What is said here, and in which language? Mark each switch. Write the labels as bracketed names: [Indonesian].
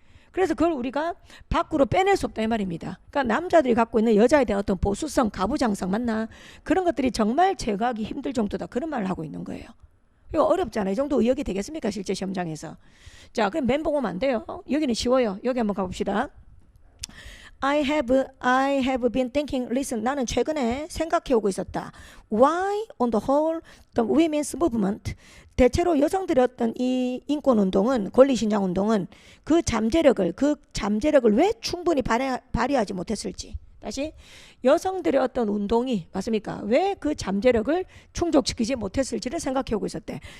[Korean] 그래서 그걸 우리가 밖으로 빼낼 수 없다 이 말입니다. 그러니까 남자들이 갖고 있는 여자에 대한 어떤 보수성, 가부장성 맞나? 그런 것들이 정말 제거하기 힘들 정도다. 그런 말을 하고 있는 거예요. 이거 어렵잖아요. 이 정도 의역이 되겠습니까? 실제 시험장에서. 자, 그럼 멘붕 오면 안 돼요. 여기는 쉬워요. 여기 한번 가봅시다. [English] I have been thinking, listen, [Korean] 나는 최근에 생각해오고 있었다. [English] Why, on the whole, the women's movement, [Korean] 대체로 여성들의 어떤 이 인권운동은, 권리신장운동은 그 잠재력을 왜 충분히 발휘하지 못했을지. 다시 여성들의 어떤 운동이 맞습니까? 왜 그 잠재력을 충족시키지 못했을지를 생각해오고 있었대.